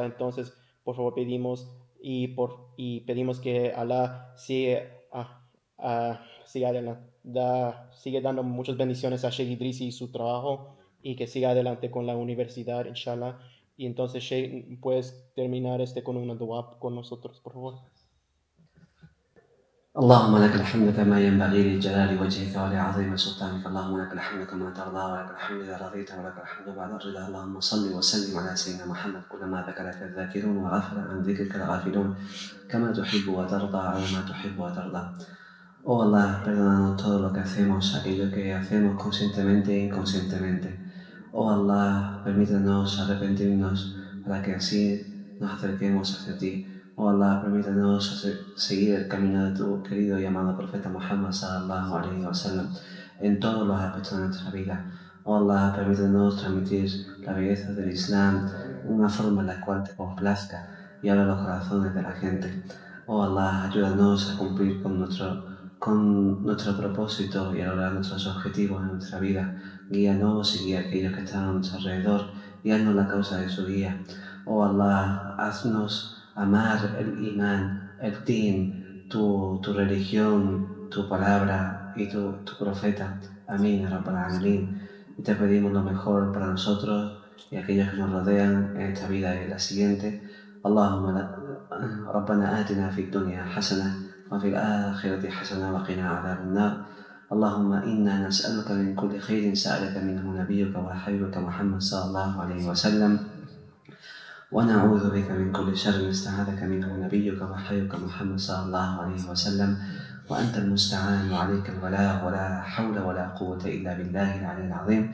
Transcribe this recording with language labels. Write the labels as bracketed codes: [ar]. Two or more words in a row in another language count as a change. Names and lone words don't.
[es] Entonces por favor pedimos y pedimos que Allah sigue dando muchas bendiciones a Sheikh Idrisi y su trabajo y que siga adelante con la universidad, inshallah. Y entonces, Sheikh, puedes terminar con una dua con nosotros, por favor. [ar] اللهم لك الحمد كما ينبغي لجلال وجهك ولعظيم سلطانك، اللهم لك الحمد كما ترضى ولك الحمد إذا رضيت ولك الحمد بعد الرضا. اللهم صل وسلم على سيدنا محمد كلما ذكرك الذاكرون وغفل عن ذكرك الغافلون كما تحب وترضى على ما تحب وترضى. [es] Oh Allah, perdónanos todo lo que hacemos, aquello que hacemos conscientemente e inconscientemente. Oh Allah, permítanos arrepentirnos para que así nos acerquemos hacia ti. Oh Allah, permítanos seguir el camino de tu querido y amado profeta Muhammad [ar] صلى الله عليه وسلم [es] en todos los aspectos de nuestra vida. Oh Allah, permítanos transmitir la belleza del Islam de una forma en la cual te complazca y abra los corazones de la gente. Oh Allah, ayúdanos a cumplir con nuestro propósito y a lograr nuestros objetivos en nuestra vida. Guíanos y guía a aquellos que están a nuestro alrededor y haznos la causa de su guía. Oh Allah, haznos amar el imán, el din, tu religión, tu palabra y tu profeta. Amén, [ar] رب العالمين. [es] Y te pedimos lo mejor para nosotros y aquellos que nos rodean en esta vida y en la siguiente. [ar] Allahumma ربنا آتنا في الدنيا حسنة وفي الآخرة حسنة وقنا عذاب النار. اللهم إنا نسألك من كل خير سألك منه نبيك وحبيبك محمد صلى الله عليه وسلم ونعوذ بك من كل شر استعاذك منه نبيك وحبيبك محمد صلى الله عليه وسلم، وأنت المستعان وعليك البلاغ، ولا حول ولا قوة إلا بالله العلي العظيم.